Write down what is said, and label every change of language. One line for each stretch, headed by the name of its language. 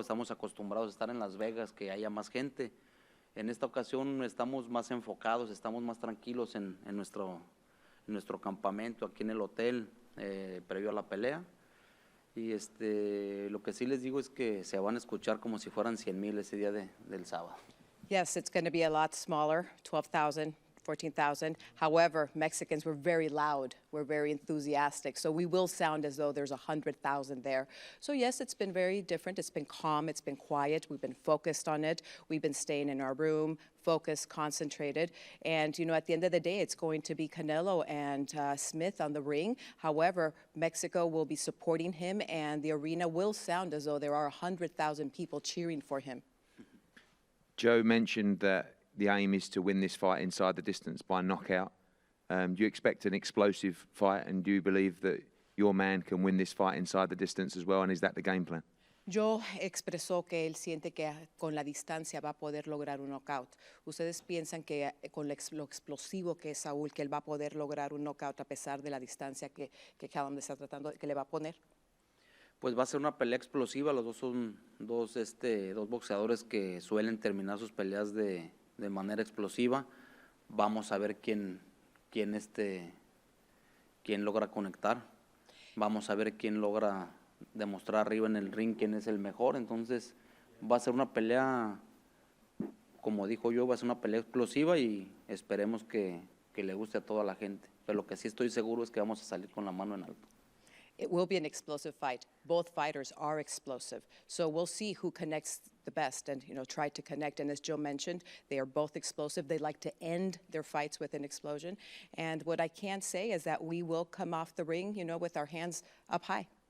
Spanish: Estamos acostumbrados a estar en Las Vegas, que haya más gente. En esta ocasión estamos más enfocados, estamos más tranquilos en nuestro campamento, aquí en el hotel, previo a la pelea. Y lo que sí les digo es que se van a escuchar como si fueran 100,000 ese día del sábado.
English: Yes, it's going to be a lot smaller, 12,000, 14,000. However, Mexicans were very loud. We're very enthusiastic. So we will sound as though there's 100,000 there. So yes, it's been very different. It's been calm. It's been quiet. We've been focused on it. We've been staying in our room, focused, concentrated. And, at the end of the day, it's going to be Canelo and Smith on the ring. However, Mexico will be supporting him, and the arena will sound as though there are 100,000 people cheering for him. Joe mentioned that the aim is to win this fight inside the distance by knockout. Do you expect an explosive fight, and do you believe that your man can win this fight inside the distance as well, and is that the game plan?
Spanish: Joe expresó que él siente que con la distancia va a poder lograr un knockout. ¿Ustedes piensan que con lo explosivo que es Saúl, que él va a poder lograr un knockout a pesar de la distancia que Callum le está tratando, que le va a poner? Pues va a ser una pelea explosiva. Los dos son dos boxeadores que suelen terminar sus peleas de manera explosiva. Vamos a ver quién logra conectar. Vamos a ver quién logra demostrar arriba en el ring quién es el mejor. Entonces va a ser una pelea, como dijo yo, va a ser una pelea explosiva y esperemos que le guste a toda la gente. Pero lo que sí estoy seguro es que vamos a salir con la mano en alto.
English: It will be an explosive fight. Both fighters are explosive. So we'll see who connects the best and, try to connect. And as Joe mentioned, they are both explosive. They like to end their fights with an explosion. And what I can say is that we will come off the ring, with our hands up high.